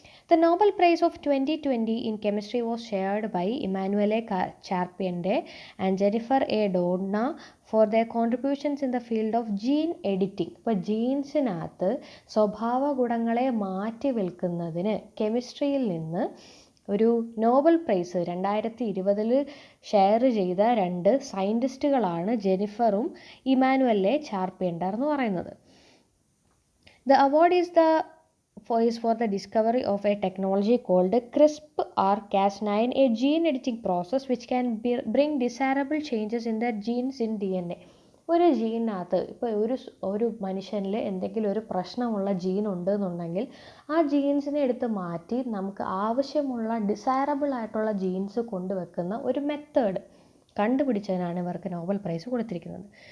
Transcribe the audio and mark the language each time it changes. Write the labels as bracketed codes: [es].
[en] The Nobel Prize of 2020 in Chemistry was shared by Emanuele Charpentier and Jennifer A. Doudna for their contributions in the field of gene editing. [ml] ഇപ്പോൾ ജീൻസിനകത്ത് സ്വഭാവ ഗുണങ്ങളെ മാറ്റി വിൽക്കുന്നതിന് കെമിസ്ട്രിയിൽ നിന്ന് ഒരു Nobel prize 2020 share ചെയ്ത രണ്ട് സയൻറ്റിസ്റ്റുകളാണ് ജെനിഫറും ഇമാനുവലെ ചാർപെൻറ്റർ എന്ന് പറയുന്നത്. [en] The award is for the discovery of a technology called CRISPR-Cas9, a gene editing process which can bring desirable changes in the genes in DNA. [ml] ഒരു ജീനകത്ത് ഇപ്പോൾ ഒരു മനുഷ്യനിൽ എന്തെങ്കിലും ഒരു പ്രശ്നമുള്ള ജീൻ ഉണ്ടെന്നുണ്ടെങ്കിൽ ആ ജീൻസിനെ എടുത്ത് മാറ്റി നമുക്ക് ആവശ്യമുള്ള ഡിസൈറബിൾ ആയിട്ടുള്ള ജീൻസ് കൊണ്ടുവെക്കുന്ന ഒരു മെത്തേഡ് കണ്ടുപിടിച്ചതിനാണ് ഇവർക്ക് നോബൽ പ്രൈസ് കൊടുത്തിരിക്കുന്നത്.